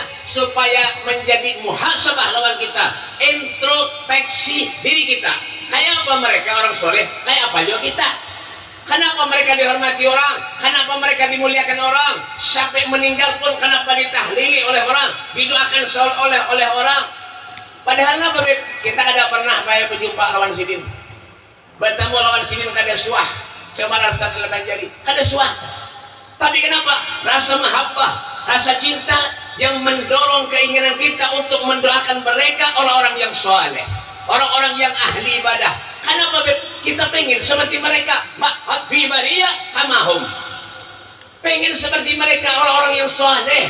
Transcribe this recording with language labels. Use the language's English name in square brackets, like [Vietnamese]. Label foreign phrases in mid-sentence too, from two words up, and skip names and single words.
[Indonesian] Supaya menjadi muhasabah lawan kita, introspeksi diri kita. Kayak apa mereka orang soleh? Kayak apa juga kita? Kenapa mereka dihormati orang? Kenapa mereka dimuliakan orang? Sampai meninggal pun kenapa ditahlili oleh orang? Didoakan oleh orang? Padahal apa Beb? [Banjar] Kita ada pernah kayak berjumpa lawan sidin. Bertemu lawan sidin kada suah. Coba rasa dalam jadi kada suah. [Indonesian] Tapi kenapa? Rasa mahabbah, rasa cinta yang mendorong keinginan kita untuk mendoakan mereka orang-orang yang soleh, orang-orang yang ahli ibadah. Kenapa kita pengen seperti mereka? [Arabic] Ma'at fi baria kamahum. [Indonesian] Pengen seperti mereka orang-orang yang soleh.